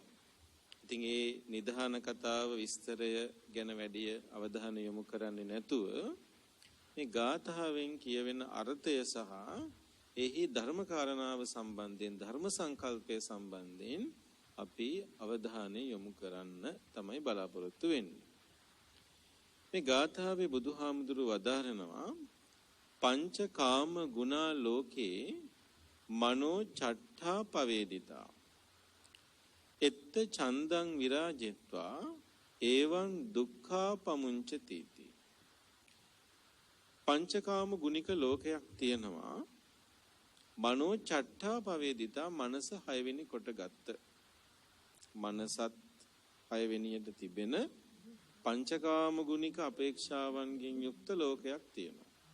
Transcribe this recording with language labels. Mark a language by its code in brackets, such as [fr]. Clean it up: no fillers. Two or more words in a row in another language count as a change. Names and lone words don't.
[si] ඉතින් ඒ නිධාන කතාව විස්තරය ගැන වැඩි අවධානය යොමු කරන්නේ නැතුව මේ ගාථාවෙන් කියවෙන අර්ථය සහ එහි ධර්ම කාරණාව සම්බන්ධයෙන් ධර්ම සංකල්පය සම්බන්ධයෙන් අපි අවධානය යොමු කරන්න තමයි බලාපොරොත්තු වෙන්නේ. මේ ගාථාවේ බුදුහාමුදුරු වදාරනවා [pi] පංචකාම ගුණා ලෝකේ මනෝ චට්ඨා පවේදිතා එත්ත චන්දං විරාජෙත්වා එවං දුක්ඛා පමුංචති. [si] පංචකාම ගුණික ලෝකයක් තියෙනවා. [pi] මනෝ චට්ඨා පවේදිතා [si] මනස 6 වෙනි කොට ගත්ත. මනසත් 6 වෙනියට තිබෙන පංචකාම ගුණික අපේක්ෂාවන්ගෙන් යුක්ත ලෝකයක් තියෙනවා.